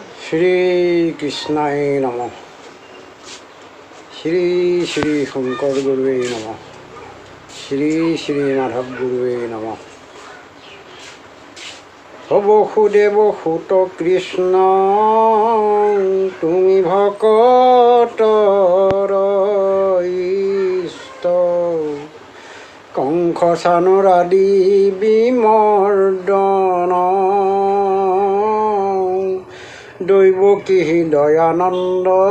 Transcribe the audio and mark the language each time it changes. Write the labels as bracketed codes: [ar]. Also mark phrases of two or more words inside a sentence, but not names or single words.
[sa] শ্রীকৃষ্ণায় নমঃ। শ্রী শ্রী শঙ্কর গুরুবে নমঃ। শ্রী শ্রী মাধব গুরুবে নমঃ। [as] বসুদেব সুত কৃষ্ণ তুমি ভকতৰ ইষ্ট, কংস চানুৰ আদি বিমৰ্দন, দৈৱকী দয়ানন্দ